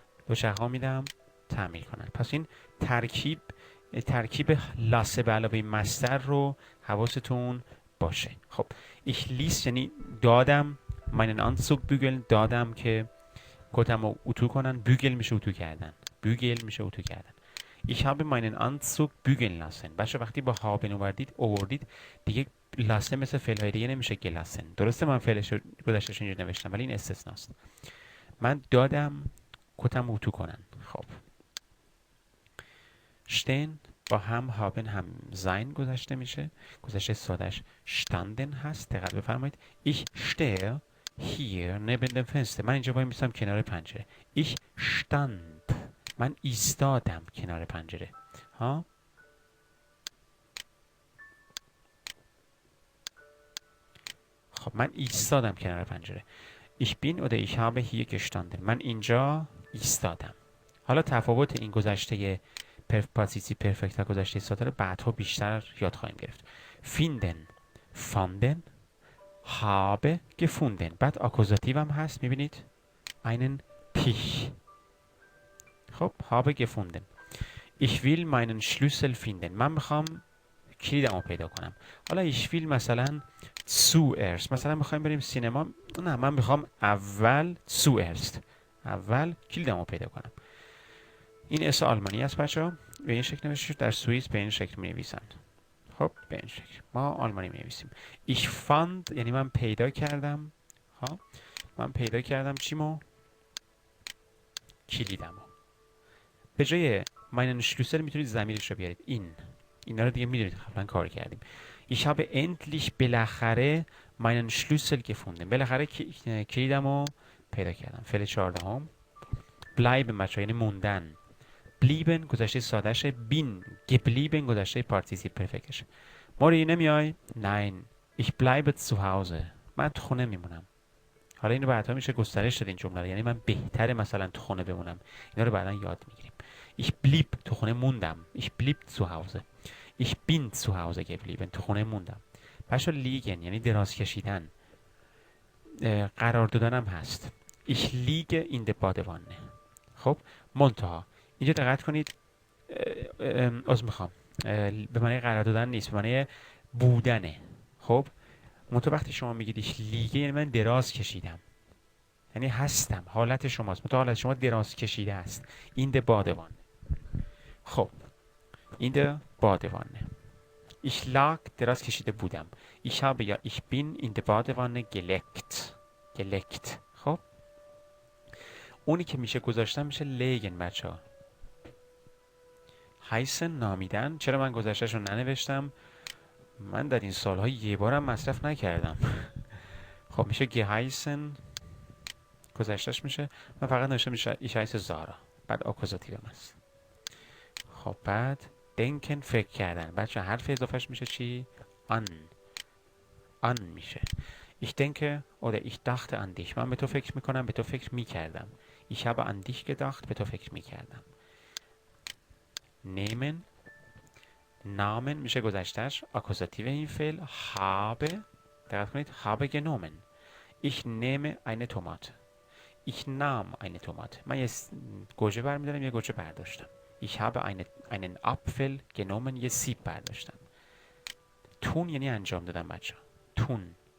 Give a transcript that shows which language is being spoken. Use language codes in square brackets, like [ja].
[fa] دوچرخه ها میدم تعمیر کنن. پس این ترکیب لاسه به علاوه مستر رو حواستون باشه. خب [de] ich ließ [fa] یعنی دادم، [de] meinen Anzug bügeln [fa] دادم که کتم رو اتو کنن. bügeln میشه اتو کردن. bügel میشه اتو کردن. [de] ich habe meinen Anzug bügeln lassen. [fa] بچه وقتی با haben اووردید دیگه لاسه مثل فعل‌های دیگه نمیشه گلاسن. درسته من فعلش رو گذشته‌اش اینجوری نوشتم ولی این استثناست. من دادم کتم اتو کنن. خب stehen با هم haben هم sein گذشته میشه. گذشته سادش standen هست. دقت بفرمایید. [de] ich stehe hier neben dem Fenster. [fa] من اینجا وای میستم کنار پنجره. [de] ich stand [fa] من ایستادم کنار پنجره. ها خب من ایستادم کنار پنجره. [de] ich bin oder ich habe hier gestanden. [fa] من اینجا ایستادم. حالا تفاوت این گذشته پارتیسیپ پرفکت و گذشته ساده رو بعدها بیشتر یاد خواهیم گرفت. [de] finden fanden habe gefunden. [fa] بعد آکوزاتیو هم هست میبینید [de] einen Tisch. خب habe gefunden. ich will meinen Schlüssel finden. [fa] من میخوام کلیدم رو پیدا کنم. حالا [de] ich will [fa] مثلا zuerst مثلا میخوایم بریم سینما. نه من میخوام اول zuerst اول کلیدم رو پیدا کنم. این اس آلمانی است بچه ها. به این شکل نوشته شد. در سوئیس به این شکل می نویسند. خب به این شکل ما آلمانی می نویسیم. [de] ich fand [fa] یعنی من پیدا کردم. ها من پیدا کردم چیمو؟ کلیدمو. به جای [de] meinen Schlüssel [fa] میتونید ضمیرش رو بیارید. اینا رو دیگه میدونید قبلا کار کردیم. [de] ich habe endlich [fa] بالاخره [de] meinen Schlüssel gefunden. [fa] بالاخره کلیدمو پیدا کردم. فعل 14 bleiben بچه‌ها یعنی موندن. blieben گذشته سادهشه. [de] bin geblieben [fa] گذشته پارتیسیپ پرفکتشه. موری نمیای؟ [de] nein ich bleibe zu Hause. [fa] من تو خونه میمونم. حالا اینو بعدا میشه گسترش داد این جمله رو، یعنی من بهتره مثلا تو خونه بمونم. اینا رو بعدا یاد میگیریم. [de] ich blieb [fa] تو خونه موندم. [de] ich blieb zu Hause. ich bin zu Hause geblieben. [fa] تو خونه موندم. بچه لیگن یعنی دراز کشیدن. قرار دادن هم هست. [de] ich liege in der Badewanne. [fa] خب منتها اینجا دقت کنید. از میخوام به معنی قرار دادن نیست، به معنی بودنه. خب منتها وقتی شما میگید [de] ich liege [fa] یعنی من دراز کشیدم، یعنی هستم. حالت شماست. منتها حالت شما دراز کشیده است. [de] in der Badewanne. خب in der Badewanne. ich lag [fa] دراز کشیده بودم. [de] ich habe یا ich bin in der Badewanne gelegt. [fa] خب اونی که میشه گذاشتن میشه لیگن بچه ها. هایسن نامیدن. چرا من گذشتهش رو ننوشتم؟ من در این سالها یه بارم مصرف نکردم. خب میشه گهایسن گذشتهش میشه. من فقط نوشتم میشه ایش هایس زارا. بعد آکوزاتیو هم هست. خب بعد دنکن فکر کردن. بچه حرف اضافهش میشه چی؟ آن میشه. [de] ich denke oder ich dachte an dich. [fa] من به تو فکر میکنم، به تو فکر میکردم. [de] ich habe an dich gedacht. [fa] به تو فکر میکردم. [de] nehmen [fa] نامن میشه گذشتهش آکوزاتیو این فعل habe دقت کنید [de] habe genommen ich nehme eine Tomate [fa] ich nahm eine Tomate من یه گوجه برمیدارم یه گوجه برداشتم [de] ich habe einen Apfel genommen [fa] یه سیب برداشتم تون یعنی انجام دادم بچه تون